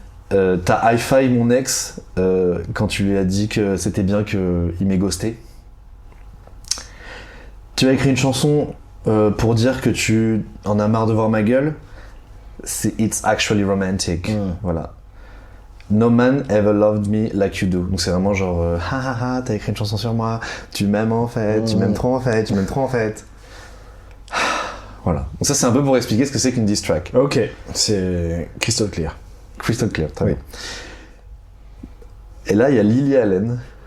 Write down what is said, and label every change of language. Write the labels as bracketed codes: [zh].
[fr] T'as hi-fi mon ex quand tu lui as dit que c'était bien qu'il m'ait ghosté. Tu as écrit une chanson pour dire que tu en as marre de voir ma gueule. C'est It's Actually Romantic. Voilà. [en] No man ever loved me like you do. [fr] Donc c'est vraiment genre ha ha ha, t'as écrit une chanson sur moi, tu m'aimes en fait, tu m'aimes trop en fait, tu m'aimes trop en fait. Voilà. Donc ça c'est un peu pour expliquer ce que c'est qu'une diss track. Ok. C'est crystal clear. Crystal clear, très bien. Et là il y a Lily Allen.